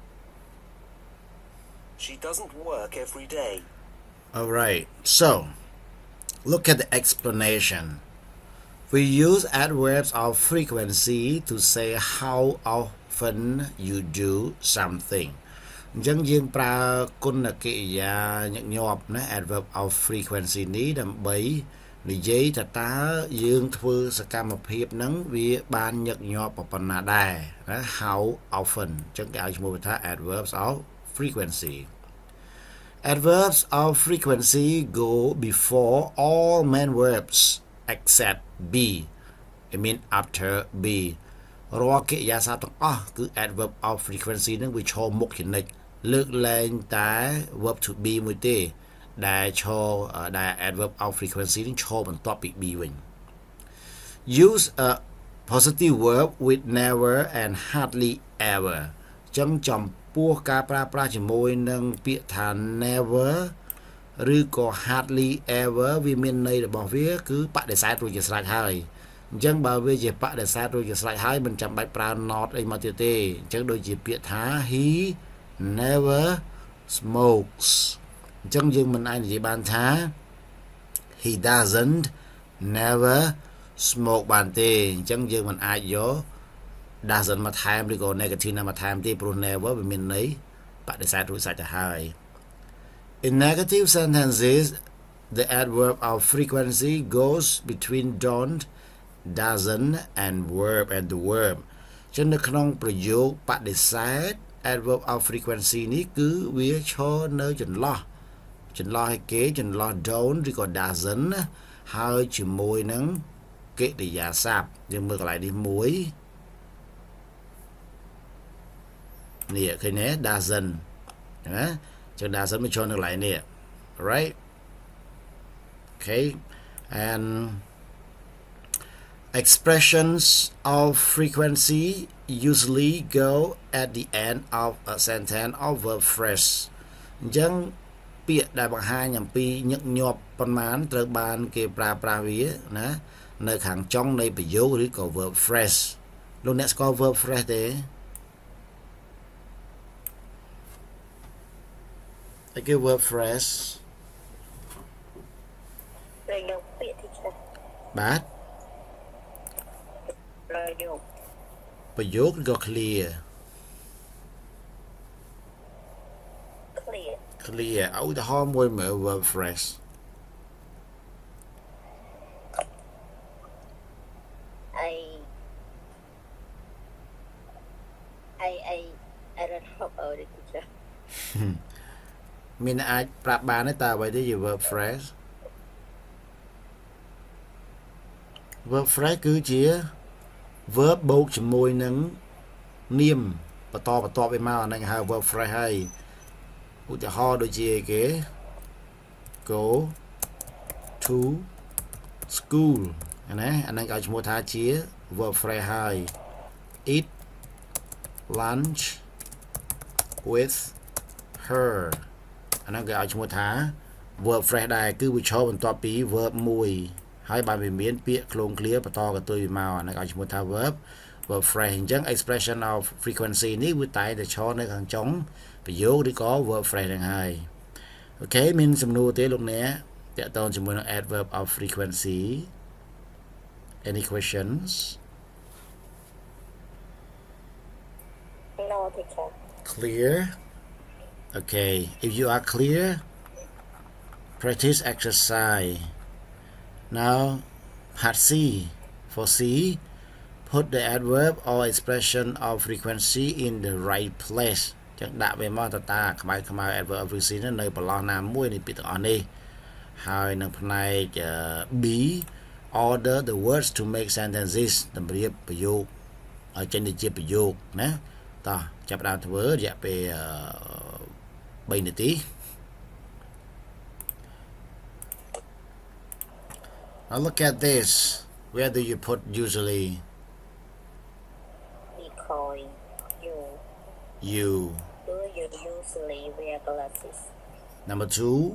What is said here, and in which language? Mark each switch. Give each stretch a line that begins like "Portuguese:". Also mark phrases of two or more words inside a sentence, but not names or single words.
English: She doesn't work every day. Alright, so look at the explanation. We use adverbs of frequency to say how often you do something.
Khmer: អញ្ចឹងយើងប្រើគុណកិរិយាញឹកញាប់ណា
English: adverb of frequency
Khmer: នេះដើម្បីនិយាយថាតើយើងធ្វើសកម្មភាពហ្នឹងវាបានញឹកញាប់ប៉ុណ្ណាដែរណា
English: how often
Khmer: អញ្ចឹងគេឲ្យឈ្មោះវាថា
English: adverbs of frequency. Adverbs of frequency go before all main verbs except be. I mean after be.
Khmer: រាល់កិរិយាសព្ទទាំងអស់គឺ
English: adverb of frequency
Khmer: ហ្នឹងវាឈរមុខជានិច្ចលើកលែងតែ
English: verb to be
Khmer: មួយទេដែលឈរដែល
English: adverb of frequency
Khmer: នឹងឈរបន្ទាប់ពី be វិញ
English: Use a positive verb with never and hardly ever
Khmer: ចឹង ចំពោះការប្រើប្រាស់ជាមួយនឹងពាក្យថា never ឬក៏
English: hardly ever
Khmer: វាមានន័យរបស់វាគឺបដិសេធរួចជាស្រេចហើយអញ្ចឹងបើវាជាបដិសេធរួចជាស្រេច ហើយមិនចាំបាច់ប្រើ not អីមកទៀតទេអញ្ចឹងដូចជាពាក្យថា
English: he never smokes
Khmer: អញ្ចឹងយើងមិនអាចនិយាយបានថា he
English: doesn't never smoke
Khmer: បានទេអញ្ចឹងយើងមិនអាចយក doesn't មកថែមឬក៏ negative ណាមកថែមទេព្រោះ never វាមានន័យបដិសេធរួចស្រេចទៅហើយ
English: In negative sentences the adverb of frequency goes between don't doesn't and the verb
Khmer: ចឹងនៅក្នុងប្រយោគបដិសេធ
English: adverb of frequency
Khmer: នេះគឺវាឈរនៅចន្លោះឲ្យគេចន្លោះ don't ឬក៏ doesn't ហើយជាមួយនឹងកិរិយាសព្ទយើងមើលកន្លែងនេះមួយ នេះឃើញទេ doesn't ណាចឹង doesn't មកឈរនៅកន្លែងនេះ
English: right okay and expressions of frequency usually go at the end of a sentence or verb phrase
Khmer: អញ្ចឹងពាក្យដែលបង្ហាញអំពីញឹកញាប់ប៉ុន្មានត្រូវបានគេប្រើប្រាស់វាណានៅខាងចុងនៃប្រយោគឬក៏
English: verb phrase
Khmer: លោកអ្នកស្គាល់
English: verb phrase
Khmer: ទេតែគេ
English: verb phrase
Khmer: ប្រយោគពាក្យទីខ្លះ បាទ ប្រយោគឬក៏
English: clear clear
Khmer: ឧទាហរណ៍មួយមើល
English: verb phrase I don't know about it teacher
Khmer: មានអាចប្រាប់បានទេតើអ្វីទៅជា
English: verb phrase verb phrase
Khmer: គឺជា verb បូកជាមួយនឹងនាមបន្តបន្ទាប់ឯមកអាហ្នឹងហៅ
English: verb phrase
Khmer: ហើយឧទាហ រណ៍ដូចជាគេ
English: go to school
Khmer: ណាអាហ្នឹងឲ្យឈ្មោះថាជា
English: verb phrase
Khmer: ហើយ
English: eat lunch with her
Khmer: អាហ្នឹងគេឲ្យឈ្មោះថា
English: verb phrase
Khmer: ដែរគឺវាឈរបន្ទាប់ពី verb មួយហើយបើវាមានពាក្យ
English: clone clear
Khmer: បន្តកន្ទុយវាមកអានេះឲ្យឈ្មោះថា
English: verb phrase
Khmer: អញ្ចឹង
English: expression of frequency
Khmer: នេះវាតែឈរនៅខាងចុងប្រយោគឬក៏
English: verb phrase
Khmer: ហ្នឹងហើយអូខេមានសំណួរទេលោកអ្នកតាក់ទងជាមួយនឹង
English: adverb of frequency any questions No, teacher. clear okay if you are clear practice exercise now part C for C put the adverb or expression of frequency in the right place
Khmer: ចឹងដាក់វាមកតើខ្មៅ
English: adverb of frequency
Khmer: នៅប្រឡោះណាមួយនៃពាក្យទាំងអស់នេះហើយនៅផ្នែក B
English: order the words to make sentences
Khmer: តម្រៀបប្រយោគឲ្យចេញទៅជាប្រយោគណាតោះចាប់ផ្ដើមធ្វើរយៈពេល3នាទី
English: Now look at this where do you put usually Because you do you usually wear glasses? number 2